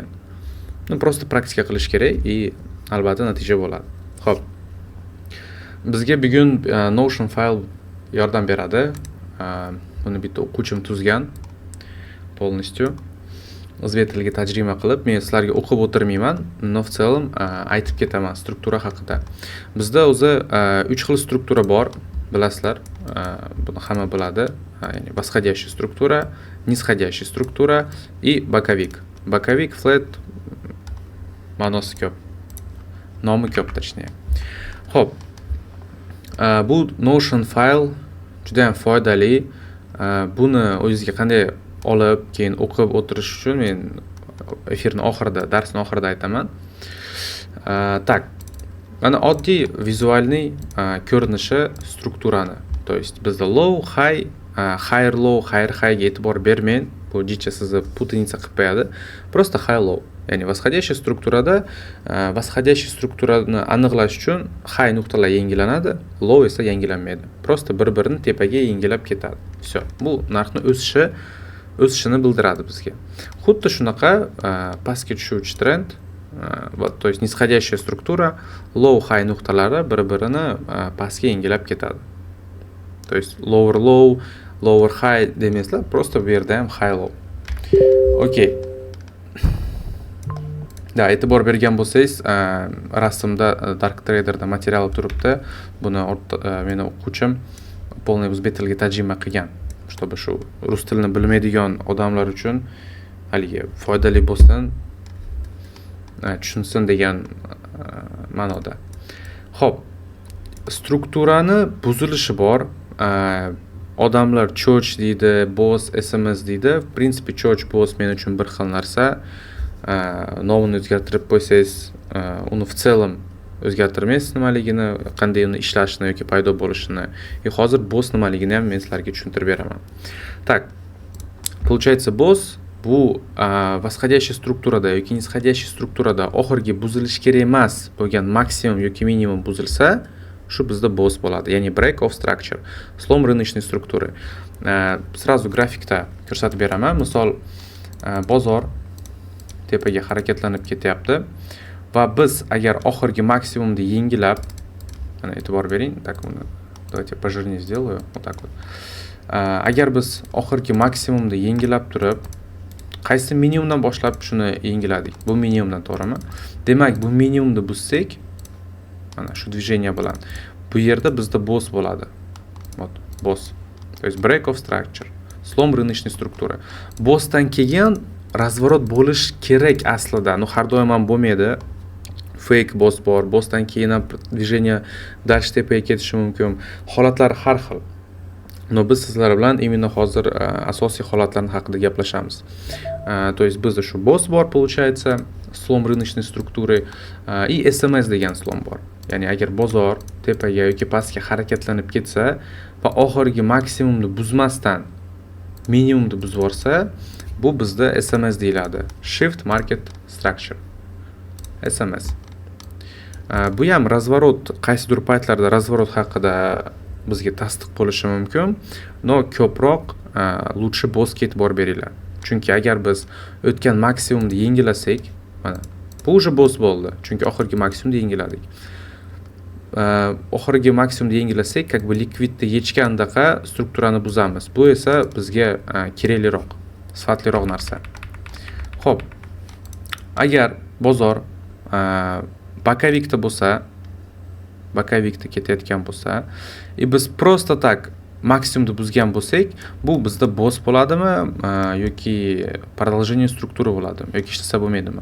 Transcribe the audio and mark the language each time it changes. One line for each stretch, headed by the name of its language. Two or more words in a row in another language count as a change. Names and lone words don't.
Uzbek: Prosta praktika qilish kerak va albatta natija bo'ladi. Xo'p. Bizga bugun Notion file yordam beradi. Buni bitta o'quvchim tuzgan. Полностью o'zbek tiliga tarjima qilib, men sizlarga o'qib o'tirmayman,
Russian: но в целом
Uzbek: aytib ketaman struktura haqida. Bizda o'zi 3 xil struktura bor, bilasizlar. Buni hamma biladi.
Russian: Ya'ni восходящая структура, нисходящая структура и боковик.
Uzbek: Боковик flat ma'nosi ko'p. Nomi ko'p точнее. Xo'p. Bu Notion file juda ham foydali. Buni o'zingizga qanday olib, keyin o'qib o'tirish uchun men efirning oxirida, darsning oxirida aytaman.
Russian: Так.
Uzbek: Mana oddiy vizualniy ko'rinishi strukturani.
Russian: То есть
Uzbek: bizda
English: low, high, higher low, higher high
Uzbek: ga e'tibor bermang. Bu jicha sizni putaniца qilib qo'yadi. Просто
English: high low.
Uzbek: Ya'ni восходящая strukturada восходящий strukturani aniqlash uchun high nuqtalar yangilanadi, low esa yangilanmaydi. Prosta bir-birini tepaga yangilab ketadi.
Russian: Всё.
Uzbek: Bu narxning o'sishini bildiradi bizga. Xuddi shunaqa pastga tushuvchi trend,
Russian: то есть нисходящая структура,
Uzbek: low high nuqtalari bir-birini pastga yangilab ketadi.
Russian: То есть
English: lower low, lower high
Uzbek: demaslar, prosta bu yerda ham
English: high low.
Uzbek: Okey. Da, e'tibor bergan bo'lsangiz, rasmda Dark Trader'da material turibdi. Buni meni o'quvchim полный o'zbek tiliga tarjima qilgan. Чтобы shu rus tilini bilmaydigan odamlar uchun haligi foydali bo'lsin, tushunsin degan ma'noda. Xo'p, strukturani buzilishi bor. Odamlar cho'ch deydi, boss, SMS deydi.
Russian: В принципе,
Uzbek: cho'ch, boss men uchun bir xil narsa. Nomini o'zgartirib qo'ysangiz, uni
Russian: в целом
Uzbek: o'zgartirmaysiz nimaligini, qanday uni ishlashini yoki paydo bo'lishini. Hozir boss nimaligini ham men sizlarga tushuntirib beraman.
Russian: Так. Получается,
Uzbek: boss bu восходящая strukturada yoki нисходящий strukturada oxirgi buzilish kerak emas bo'lgan maksimum yoki minimum buzilsa, shu bizda boss bo'ladi.
English: Ya'ni break of structure,
Russian: slom рыночной структуры. Сразу
Uzbek: grafikda ko'rsatib beraman. Misol, bozor tepaga harakatlanib ketyapti va biz agar oxirgi maksimumni yengilab, mana e'tibor bering,
Russian: так, давайте пожирнее сделаю, вот так вот.
Uzbek: Agar biz oxirgi maksimumni yengilab turib, qaysi minimumdan boshlab shuni yengiladik? Bu minimumdan, to'g'rimi? Demak, bu minimumni buzsak, mana shu движение bilan bu yerda bizda boss bo'ladi.
Russian: Вот, boss. То есть
English: break of structure,
Russian: slom рыночной структуры.
Uzbek: Bossdan keyin razvorot bo'lish kerak aslida. Har doim ham bo'lmaydi. Fake boss bor, bossdan keyin ham
Russian: движение дальше
Uzbek: tepaga ketishi mumkin. Holatlar har xil. Но biz sizlar bilan именно hozir asosiy holatlarning haqida gaplashamiz.
Russian: То есть
Uzbek: bizda shu boss bor,
Russian: получается, slom рыночной структуры и SMS degan slom bor.
Uzbek: Ya'ni agar bozor tepaga yoki pastga harakatlanib ketsa va oxirgi maksimumni buzmasdan minimumni buzib olsa, bu bizda SMS deyiladi.
English: Shift Market Structure. SMS.
Uzbek: Bu ham razvorot, qaysidir paytlarda razvorot haqida bizga tasdiq bo'lishi mumkin, но ko'proq лучше bossga e'tibor beringlar. Chunki agar biz o'tgan maksimumni yengilasak, mana bu уже boss bo'ldi, chunki oxirgi maksimumni yengiladik. Oxirgi maksimumni yengilasak,
Russian: как бы
Uzbek: likvidni yechgandaqa strukturani buzamiz. Bu esa bizga kerakliroq, sifatliroq narsa. Xo'p. Agar bozor bokovikda bo'lsa, bokovikda ketayotgan bo'lsa, biz prosta tak maksimumni buzgan bo'lsak, bu bizda boss bo'ladimi yoki продолжение struktura bo'ladimi yoki ishlasa bo'lmaydimi?